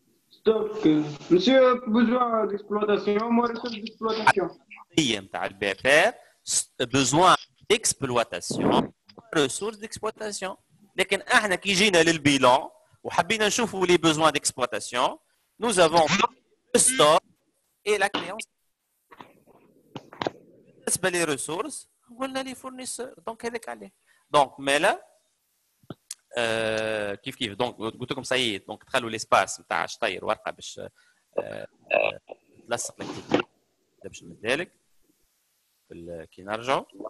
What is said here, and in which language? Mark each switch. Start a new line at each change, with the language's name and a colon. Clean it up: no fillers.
French: ستوك مسيو besoin d'exploitation moins ressources d'exploitation.
Arabic: هي نتاع
French: البي اف ار besoin d'exploitation ressources d'exploitation.
Arabic: لكن احنا كي جينا للبيلان وحبينا نشوفوا
French: les besoins d'exploitation nous avons le stock et la créance.
Arabic: بالنسبه لي ressources قلنا لي fournisseurs. دونك هذاك عليه. دونك مالا كيف دونك قلت لكم سي. دونك تخلوا ليسباس نتاع شطير ورقه باش تلصق لك باش نمدها لك كي نرجعوا.